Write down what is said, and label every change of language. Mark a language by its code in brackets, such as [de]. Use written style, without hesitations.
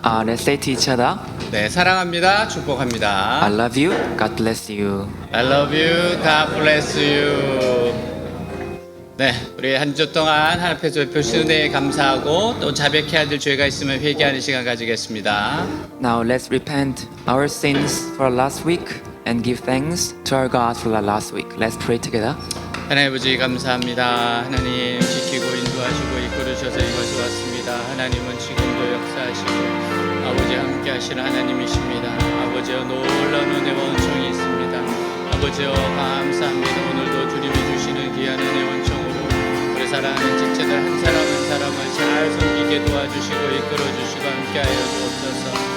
[en] Let's say to each other, [ko] 네, 사랑합니다. 축복합니다. [en] I love you, God bless you. I love you. God bless you. [ko] 네, 우리 한 주 동안 하나님 앞에서 베푸신 은혜에 감사하고 또 자백해야 될 죄가 있으면 회개하는 시간 가지겠습니다. [en] Now let's repent our sins for last week and give thanks to our God for the last week. Let's pray together. [ko] 하나님 아버지 감사합니다. 하나님 지키고 인도하시고 이끌으셔서 이곳에 왔습니다. 하나님은 지금도 역사하시고 아버지 함께 하시는 하나님이십니다. 아버지여 놀라운 은혜와 은총이 있습니다. 아버지여 감사합니다. 오늘도 주님이 주시는 귀한 은혜 원총으로 우리 사랑하는 지체들 한 사람 한 사람을 잘 섬기게 도와주시고 이끌어주시고 함께하여 주옵소서.